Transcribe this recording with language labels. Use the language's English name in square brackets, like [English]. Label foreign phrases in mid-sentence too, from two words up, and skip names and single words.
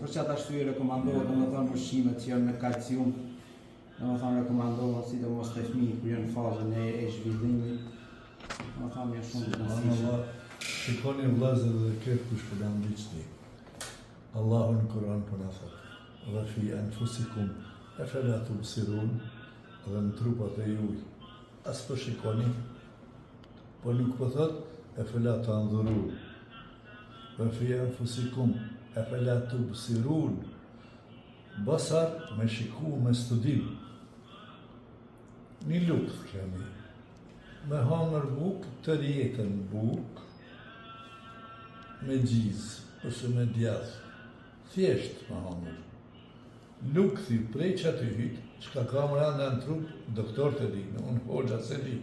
[Albanian] Për çfarë arsye rekomandohet domethënë ushqimet që janë me kalcium, domethënë rekomandohet sidomos te fëmijët kur janë në fazën e zhvillimit, domethënë janë shumë të rëndësishme. Shikoni vëllezër dhe këtë kush po dam diçti. Allahu në Kur'an po na thot: [Arabic] "وفي أنفسكم أفلا تبصرون", [Albanian] dhe në trupat e juaj. As po shikoni, po nuk po thot [Arabic] أفلا تنظرون. وفي أنفسكم أفلا تبصرون. [Albanian] Basar me shiku, me studim. Një lukt kemi. Me hangër buk, të rjetën buk, me gjizë, ose me djathë. Thjesht me hangër. Lukthi prej që aty hytë, që ka kam randa në trup, doktor të di, unë hoxha se di.